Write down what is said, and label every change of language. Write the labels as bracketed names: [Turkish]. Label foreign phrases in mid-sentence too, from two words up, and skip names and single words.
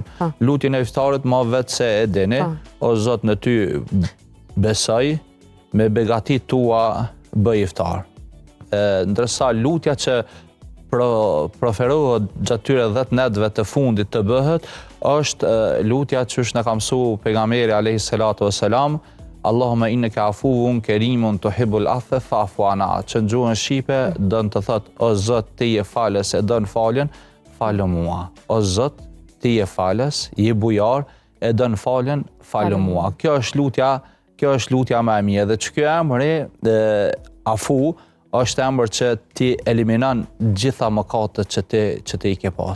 [Albanian] Lutjen e iftarit ma vetë se e dini, o Zot në ty besoj, me begatit tua bëj iftar. Ndërsa lutja që proferohet gjatë tyre 10 netëve të fundit të bëhet, është lutja që është në ka mësu pejgamberi [Arabic] عليه الصلاة والسلام, اللهم إنك عفو كريم تحب العفو فاعف عنا, [Albanian] që në gjuhën shqipe dën të thot, o Zot ti je falës e dën faljen, falë mua. O Zot ti je falës, je bujar e dën faljen, falë mua. Kjo është lutja më e mirë, dhe që kjo emri afu është emër që ti eliminon gjitha mëkatet që ti i ke pas.